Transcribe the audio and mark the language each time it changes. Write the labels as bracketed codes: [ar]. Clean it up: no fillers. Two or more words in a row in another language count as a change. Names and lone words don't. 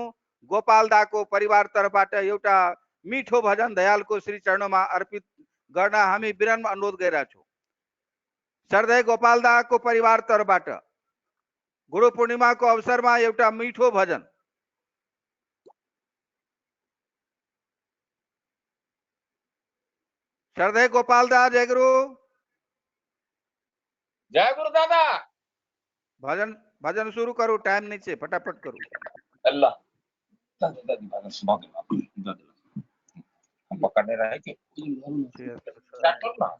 [ne] गोपाल दाको परिवार तर्फबाट एउटा मिठो भजन दयालको श्री चरणमा अर्पित गर्न हामी विनम्र अनुरोध गरिरहेछौँ। श्रद्धेय गोपाल दाको परिवार तर्फबाट गुरु पूर्णिमाको अवसरमा एउटा मिठो भजन। श्रद्धेय गोपाल दा जय गुरु। जय गुरु दादा। [hi] भजन भजन शुरू करो, टाइम नहीं छे, फटाफट करो। अल्लाह हम पकड़ने रहे कि स्टार्ट करो ना।